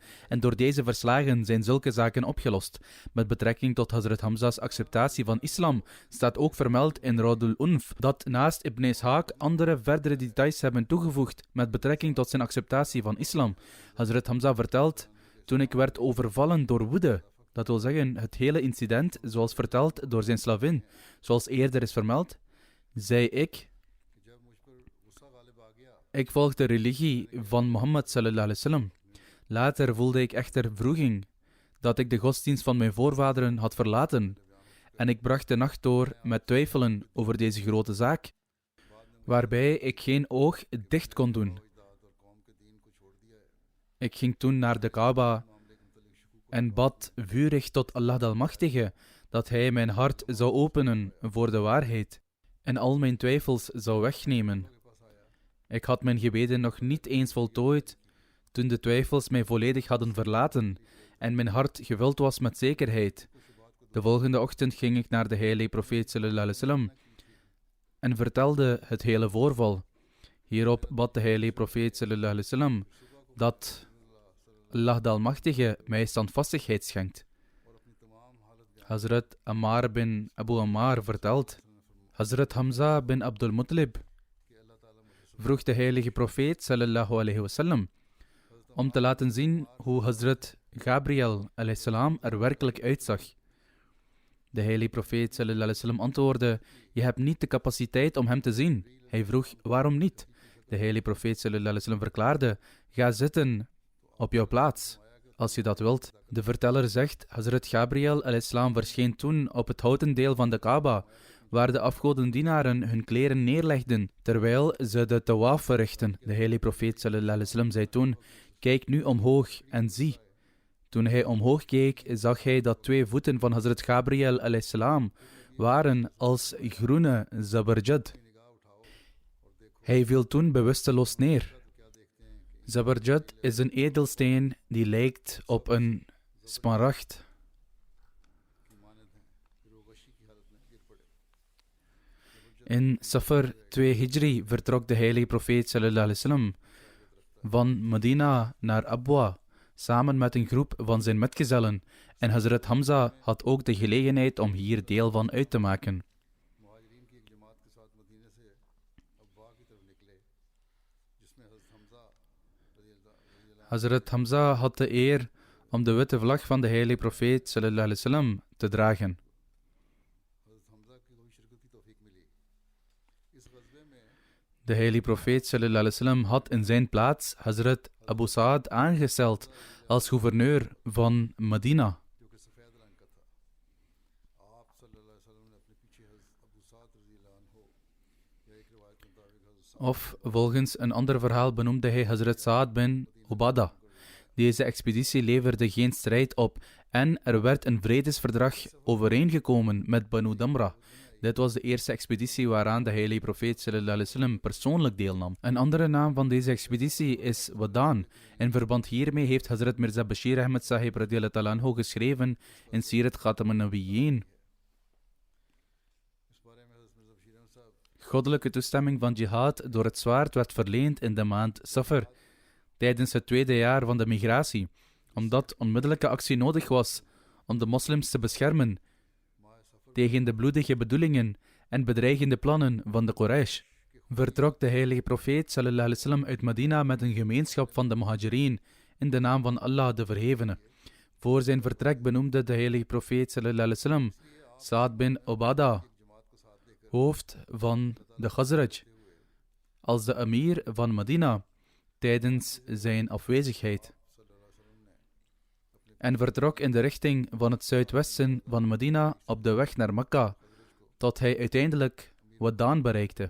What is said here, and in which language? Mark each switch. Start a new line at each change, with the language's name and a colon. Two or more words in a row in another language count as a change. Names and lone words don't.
Dutch: En door deze verslagen zijn zulke zaken opgelost. Met betrekking tot Hazrat Hamza's acceptatie van islam staat ook vermeld in Raudul Unf dat naast Ibn Ishaq andere verdere details hebben toegevoegd met betrekking tot zijn acceptatie van islam. Hazrat Hamza vertelt, toen ik werd overvallen door woede, dat wil zeggen het hele incident zoals verteld door zijn slavin, zoals eerder is vermeld, zei ik volg de religie van Mohammed
Arabic: صلى الله عليه وسلم.
Dutch: Later voelde ik echter wroeging dat ik de godsdienst van mijn voorvaderen had verlaten en ik bracht de nacht door met twijfelen over deze grote zaak, waarbij ik geen oog dicht kon doen. Ik ging toen naar de Kaaba en bad vurig tot Allah de Almachtige dat Hij mijn hart zou openen voor de waarheid en al mijn twijfels zou wegnemen. Ik had mijn gebeden nog niet eens voltooid Toen de twijfels mij volledig hadden verlaten en mijn hart gevuld was met zekerheid, de volgende ochtend ging ik naar de heilige profeet
Arabic: صلى الله عليه وسلم
Dutch: en vertelde het hele voorval. Hierop bad de heilige profeet
Arabic: صلى الله عليه وسلم
Dutch: dat Allah de Almachtige mij standvastigheid schenkt. Hazrat Ammar bin Abu Ammar vertelt: Hazrat Hamza bin Abdul Muttalib vroeg de heilige profeet
Arabic: صلى الله عليه وسلم
Dutch: om te laten zien hoe Hazrat Gabriel
Arabic: عليه السلام
Dutch: er werkelijk uitzag. De heilige profeet
Arabic: صلى الله عليه وسلم
Dutch: antwoordde: je hebt niet de capaciteit om hem te zien. Hij vroeg: waarom niet? De heilige profeet
Arabic: صلى الله عليه وسلم
Dutch: verklaarde: ga zitten op jouw plaats, als je dat wilt. De verteller zegt: Hazrat Gabriel
Arabic: عليه السلام
Dutch: verscheen toen op het houten deel van de Kaaba, waar de afgodendienaren hun kleren neerlegden, terwijl ze de tawaf verrichten. De heilige profeet
Arabic: صلى الله عليه وسلم
Dutch: zei toen: kijk nu omhoog en zie. Toen hij omhoog keek, zag hij dat 2 voeten van Hazrat Gabriel
Arabic: عليه السلام
Dutch: waren als groene zabarjad. Hij viel toen bewusteloos neer. Zabarjad is een edelsteen die lijkt op een smaragd. In Safar 2 Hijri vertrok de heilige profeet
Arabic: صلى الله عليه وسلم
Dutch: van Medina naar Abwa, samen met een groep van zijn metgezellen, en Hazrat Hamza had ook de gelegenheid om hier deel van uit te maken. Hazrat Hamza had de eer om de witte vlag van de heilige profeet
Arabic: صلى الله عليه وسلم
Dutch: te dragen. De heilige profeet
Arabic: صلى الله عليه وسلم
Dutch: had in zijn plaats Hazrat Abu Sa'ad aangesteld als gouverneur van Medina. Of volgens een ander verhaal benoemde hij Hazrat Sa'ad bin Ubadah. Deze expeditie leverde geen strijd op en er werd een vredesverdrag overeengekomen met Banu Damra. Dit was de eerste expeditie waaraan de heilige profeet
Arabic: صلى الله عليه وسلم
Dutch: persoonlijk deelnam. Een andere naam van deze expeditie is Wadan. In verband hiermee heeft Hazrat Mirza Bashir Ahmed Sahib
Arabic: رضي الله تعالى عنه
Dutch: geschreven in Sirat Khatam an-Nabiyyin: goddelijke toestemming van jihad door het zwaard werd verleend in de maand Safar, tijdens het 2e jaar van de migratie, omdat onmiddellijke actie nodig was om de moslims te beschermen tegen de bloedige bedoelingen en bedreigende plannen van de Quraysh. Vertrok de heilige profeet
Arabic: صلى الله عليه وسلم
Dutch: uit Medina met een gemeenschap van de Muhajirin in de naam van Allah de Verhevene. Voor zijn vertrek benoemde de heilige profeet
Arabic: صلى الله عليه وسلم
Dutch: Sa'ad bin Ubadah, hoofd van de Khazraj, als de emir van Medina tijdens zijn afwezigheid, en vertrok in de richting van het zuidwesten van Medina op de weg naar Mekka, tot hij uiteindelijk Wadan bereikte.